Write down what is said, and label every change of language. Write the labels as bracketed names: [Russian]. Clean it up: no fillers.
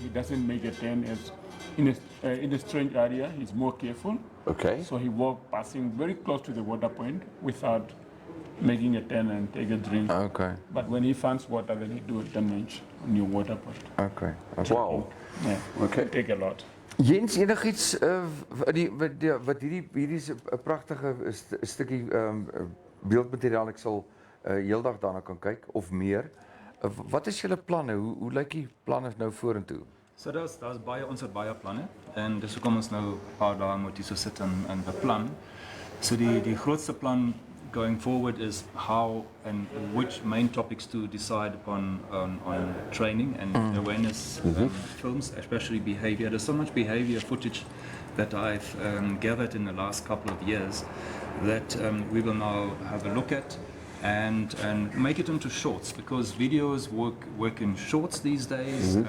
[English] He doesn't make a turn as in a strange area. He's more careful. Okay. So he walks passing very close to the water point without making a turn and take a drink. Okay. But when he finds water, then he do a damage on your water point. Okay. Wow. Yeah. Okay. Take a lot. [Afrikaans] Jens, enigiets wat hierdie is 'n pragtige stukkie beeldmateriaal, ek sal heeldag daarna kan kyk of meer. Wat is julle planne? Hoe lyk die planne nou vorentoe? So daar's ons het baie planne en dis hoekom ons nou 'n paar dae moet hier so sit en beplan. So die grootste plan [English] going forward is how and which main topics to decide upon on training and awareness films, especially behavior. There's so much behavior footage that I've gathered in the last couple of years that we will now have a look at and make it into shorts, because videos work in shorts these days.